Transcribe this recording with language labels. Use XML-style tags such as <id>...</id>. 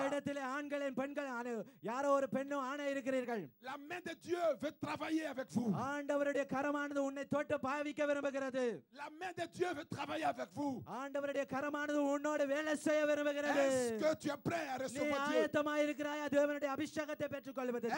<ta>இடத்திலே ஆண்களும் பெண்கள் யாரோ ஒரு பெண்ணும் ஆணை இருக்கிறீர்கள்.</ta> <fr>La main de Dieu veut travailler avec vous.</fr> <ta>ஆண்டவருடைய கரமானது உன்னை தொட்டு பாவிக்க விரும்புகிறது.</ta> <fr>La main de Dieu veut travailler avec vous.</fr> <ta>ஆண்டவருடைய கரமானது உன்னோடு வேலை செய்ய விரும்புகிறது.</ta> <fr>Est-ce que tu es prêt à</fr> <ta>நீ</ta> <fr>recevoir Dieu?</fr> <ta>ஆயத்தமாய் இருக்கிறாயா தேவனுடைய அபிஷேகத்தை பெற்றுக்கொள்வதற்கு?</ta>